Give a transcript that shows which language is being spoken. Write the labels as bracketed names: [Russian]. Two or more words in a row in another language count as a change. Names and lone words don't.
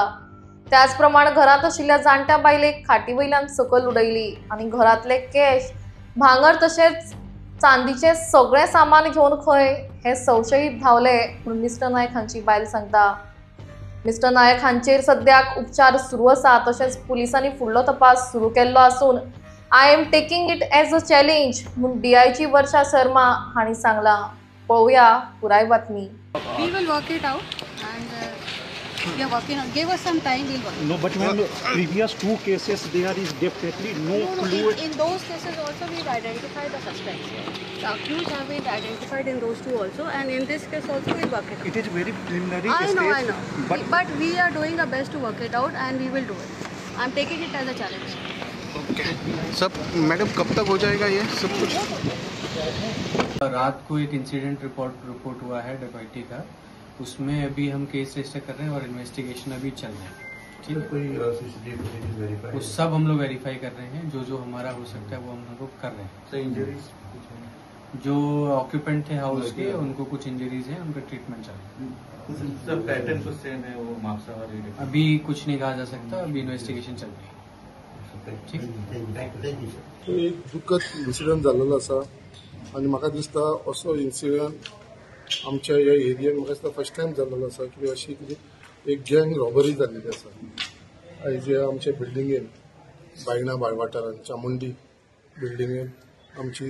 [Konkani] त्याच प्रमाण घरांत आशिल्ल्या जाणट्या बायलेक खाटी वयल्यान सकयल उडयली आणि घरांतले कॅश, भांगर तशेंच चांदीचे सगळे सामान घेवन खंय हे संशयीत धांवले म्हणून मिस्टर नायक हांची बायल सांगता. मिस्टर नायक हांचेर सद्याक उपचार सुरू आसा. तशेंच पुलिसांनी फुडलो तपास सुरू केल्लो आसून [English] I am taking it as a challenge [Konkani] म्हणून DIG वर्षा शर्मा हांणी सांगलां. पळोवया पुराय बातमी. [English] We will work it out and we are working on. Give us some time, we'll work. No, but when previous 2 cases, there is definitely no clue. In those cases also we've identified the suspects. The accused have been identified in those two also, and in this case also we'll work it out. It is very preliminary I stage. know. But we are doing our best to work it out and we will do it. I'm taking it as a challenge. [Hindi] सब मैडम कब तक हो जाएगा ये सब कुछ? रात को एक इंसिडेंट रिपोर्ट हुआ है डकैती का, उसमें अभी हम केस रजिस्टर कर रहे हैं और इन्वेस्टिगेशन अभी चल रहा है. ठीक है, कोई CCTV वो सब हम लोग वेरीफाई कर रहे हैं. जो हमारा हो सकता है वो हम लोग कर रहे हैं. इंजरीज जो ऑक्यूपेंट थे हाउस के, उनको कुछ इंजरीज हैं, उनका ट्रीटमेंट चल रहा है. सब पैटर्न कुछ सेम है वो मापसा वाली? अभी कुछ नहीं कहा जा सकता, अभी इन्वेस्टिगेशन चल रही है. ठीक. [Konkani] एक दुःखद इन्सिडंट जाल्लो आसा आनी म्हाका दिसता असो इन्सिडंट आमच्या ह्या एरियेन म्हाका दिसता [English] first time [Konkani] जाल्लो आसा. कित्याक अशी कितें एक [English] gang robbery [Konkani] जाल्ली आसा आयज आमच्या बिल्डिंगेन बायणा वाठारांत चामुंडी बिल्डिंगेन आमची